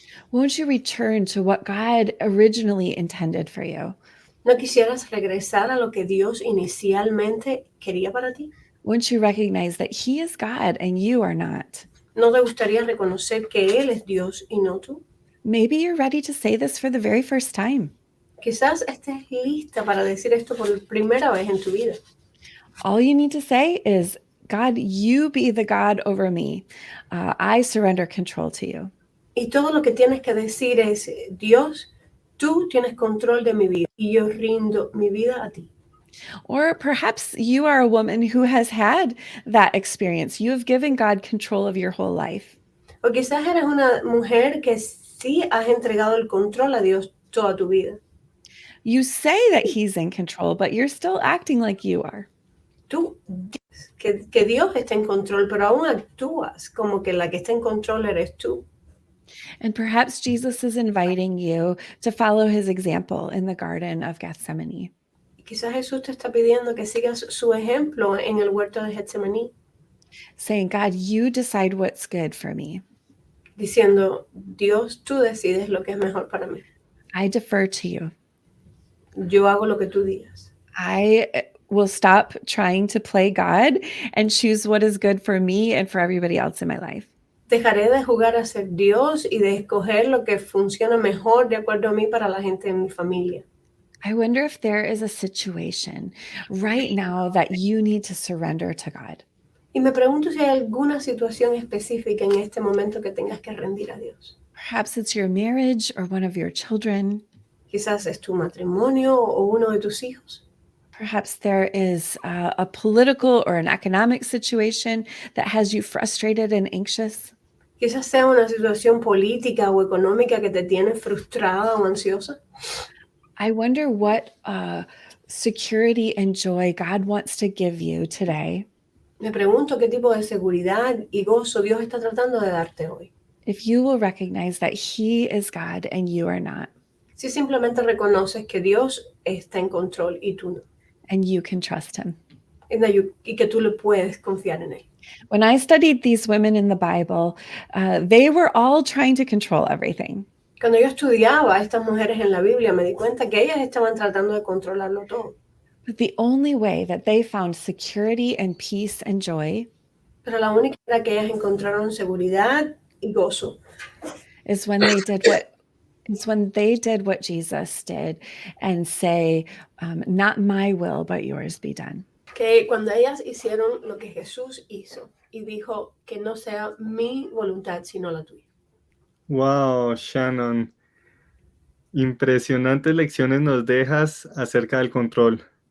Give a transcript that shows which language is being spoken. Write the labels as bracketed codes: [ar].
[en] Won't you return to what God originally intended for you? [es] ¿No quisieras regresar a lo que Dios inicialmente quería para ti? [en] Won't you recognize that He is God and you are not? [es] ¿No te gustaría reconocer que Él es Dios y no tú? [en] Maybe you're ready to say this for the very first time. [es] Quizás estés lista para decir esto por primera vez en tu vida. [en] All you need to say is, God, you be the God over me. I surrender control to you. [es] Y todo lo que tienes que decir es, Dios, tú tienes control de mi vida y yo rindo mi vida a ti. [en] Or perhaps you are a woman who has had that experience. You have given God control of your whole life. [es] O quizás eres una mujer que sí has entregado el control a Dios toda tu vida. [en] You say that He's in control, but you're still acting like you are. [es] Tú dices que Dios está en control, pero aún actúas como que la que está en control eres tú. [en] And perhaps Jesus is inviting you to follow His example in the Garden of Gethsemane. [es] Quizás Jesús te está pidiendo que sigas su ejemplo en el huerto de Getsemaní, [en] saying, God, you decide what's good for me. [es] diciendo, Dios, tú decides lo que es mejor para mí. [en] I defer to you. [es] Yo hago lo que tú digas. [en] I will stop trying to play God and choose what is good for me and for everybody else in my life. [es] Dejaré de jugar a ser Dios y de escoger lo que funciona mejor de acuerdo a mí para la gente en mi familia. [en] I wonder if there is a situation right now that you need to surrender to God. [es] Y me pregunto si hay alguna situación específica en este momento que tengas que rendir a Dios. [en] Perhaps it's your marriage or one of your children. [es] Quizás es tu matrimonio o uno de tus hijos. [en] Perhaps there is a political or an economic situation that has you frustrated and anxious. [es] Quizás sea una situación política o económica que te tiene frustrada o ansiosa. [en] I wonder what security and joy God wants to give you today. [es] Me pregunto qué tipo de seguridad y gozo Dios está tratando de darte hoy. [en] If you will recognize that He is God and you are not. [es] Si simplemente reconoces que Dios está en control y tú no. [en] And you can trust Him. [es] Y que tú le puedes confiar en Él. [en] When I studied these women in the Bible, they were all trying to control everything. [es] Cuando yo estudiaba a estas mujeres en la Biblia, me di cuenta que ellas estaban tratando de controlarlo todo. [en] But the only way that they found security and peace and joy [es] Pero la única manera que ellas encontraron seguridad y gozo [en] is when they did what Jesus did and say, not my will, but yours be done. [es] que cuando ellas hicieron lo que Jesús hizo y dijo que no sea mi voluntad sino la tuya. [en] Wow, Shannon. [es] Impresionantes lecciones nos dejas acerca del control.